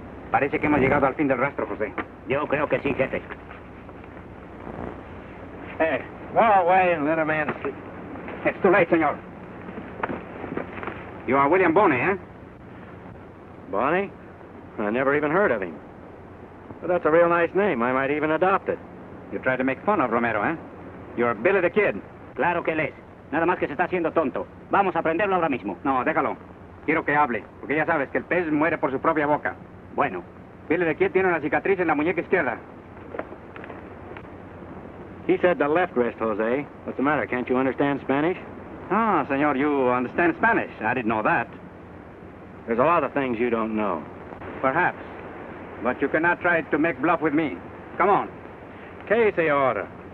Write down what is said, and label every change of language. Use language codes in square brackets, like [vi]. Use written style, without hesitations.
[es] Parece que hemos llegado al fin del rastro, José. Yo creo que sí, jefe. [en] Hey, go away and let a man sleep. It's too late, señor. You are William Boney, eh? Bonnie? I never even heard of him. But that's a real nice name. I might even adopt it. You try to make fun of Romero, eh? You're [es] Billy the Kid. Claro que él es. Nada más que se está haciendo tonto. Vamos a prenderlo ahora mismo. No, déjalo. Quiero que hable, porque ya sabes que el pez muere por su propia boca. Bueno, Billy the Kid tiene una cicatriz en la muñeca izquierda. [en] He said the left wrist, Jose. What's the matter? Can't you understand Spanish? Ah, señor, you understand Spanish. I didn't know that. There's a lot of things you don't know. Perhaps. But you cannot try to make bluff with me. Come on. [es] ¿Qué se ahora?